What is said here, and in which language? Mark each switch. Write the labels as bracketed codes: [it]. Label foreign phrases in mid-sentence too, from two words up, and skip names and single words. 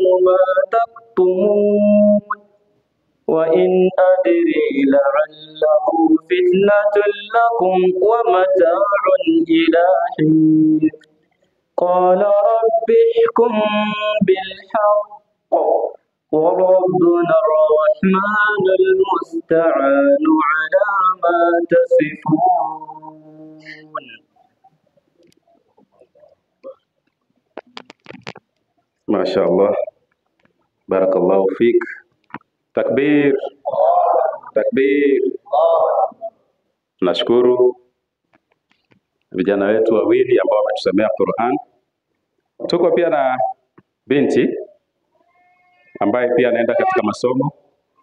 [ar] ما تكتمون وإن أدري لعله فتنة لكم ومتاع إلى حين قال رب احكم بالحق وربنا الرحمن المستعان على ما تصفون. ما شاء الله بارك الله فيك. Takbir, takbir. [sw] Nashukuru vijana wetu wawili ambao wametusomea Qur'an. Tuko pia na binti ambaye pia anaenda katika masomo.